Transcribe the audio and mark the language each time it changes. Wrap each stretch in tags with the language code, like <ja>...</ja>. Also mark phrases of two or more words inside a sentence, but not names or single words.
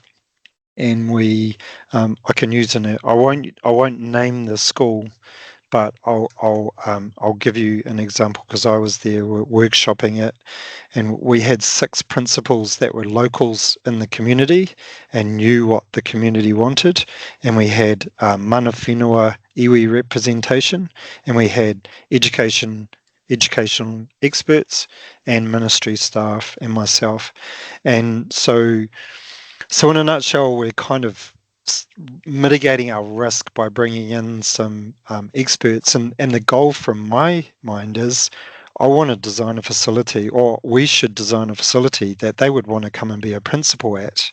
<en>And I can use I won't name the school, but I'll give you an example, because I was there workshopping it, and we had 6 principals that were locals in the community and knew what the community wanted, and we had</en> <mi>mana whenua iwi</mi> <en>representation, and we had education experts and ministry staff and myself. And so in a nutshell, we're kind of mitigating our risk by bringing in some experts, and the goal from my mind is I want to design a facility, or we should design a facility that they would want to come and be a principal at.</en>